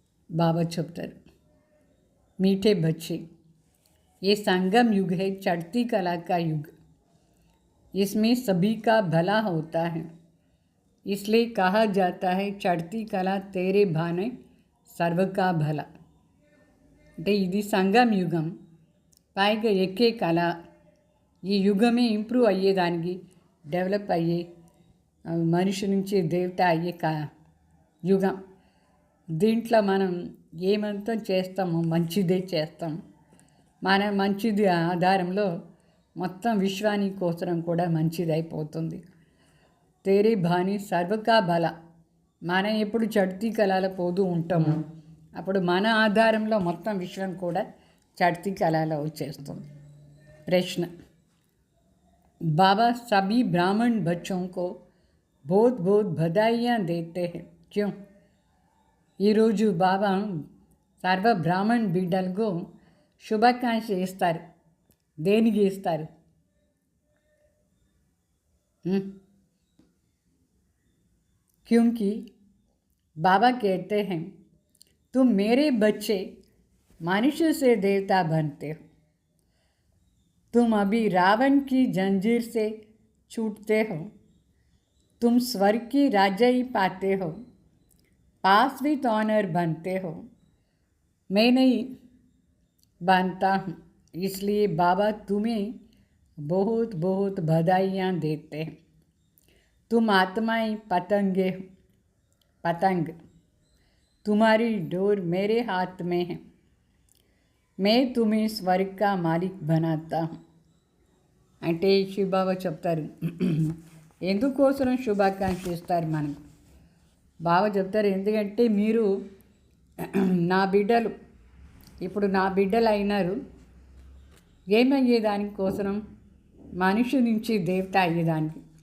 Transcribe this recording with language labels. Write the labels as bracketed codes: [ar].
[hi] बाबा [te] చెప్తారు, [hi] मीठे बच्चे, ये संगम युग है, चढ़ती कला का युग. इसमें सभी का भला होता है, इसलिए कहा जाता है चढ़ती कला तेरे भाने सर्व का भला. [te] అంటే ఇది సంగం యుగం, పైగా ఎక్కే కళ. ఈ యుగమే ఇంప్రూవ్ అయ్యేదానికి, డెవలప్ అయ్యే, మనిషి నుంచి దేవత అయ్యే యుగం. దీంట్లో మనం ఏమంతా చేస్తామో మంచిదే చేస్తాం. మన మంచిది ఆధారంలో మొత్తం విశ్వాని కోసరం కూడా మంచిది అయిపోతుంది. [hi] తేరే భాని సర్వకా బల. [te] మనం ఎప్పుడు చడ్తీ కళాల పోతూ ఉంటాము, అప్పుడు మన ఆధారంలో మొత్తం విశ్వం కూడా చడ్తీ కళాలో వచ్చేస్తుంది. ప్రశ్న, [hi] बाबा सभी ब्राह्मण बच्चों को बहुत बहुत बधाइयाँ देते हैं, क्यों? [te] ఈరోజు బాబా సర్వ బ్రాహ్మణ్ బిడ్డలకు శుభాకాంక్ష ఇస్తారు. దేనికి ఇస్తారు? [hi] क्योंकि बाबा कहते हैं तुम मेरे बच्चे मनुष्य से देवता बनते हो. तुम अभी रावण की जंजीर से छूटते हो. तुम स्वर्ग की राजाई पाते हो, पास विथ ऑनर बनते हो. मैं नहीं बनता हूँ, इसलिए बाबा तुम्हें बहुत बहुत बधाइयाँ देते हैं. तुम आत्माएं पतंगे हो, पतंग. तुम्हारी डोर मेरे हाथ में है. मैं तुम्हें स्वर्ग का मालिक बनाता हूँ. [te] అంటే శివబాబా చెప్తారు, ఎందుకోసం శుభాకాంక్ష ఇస్తారు మనకు. బాబా చెప్తారు, ఎందుకంటే మీరు నా బిడ్డలు, ఇప్పుడు నా బిడ్డలు అయినారు. ఏమయ్యేదానికి కోసం? మనిషి నుంచి దేవత అయ్యేదానికి.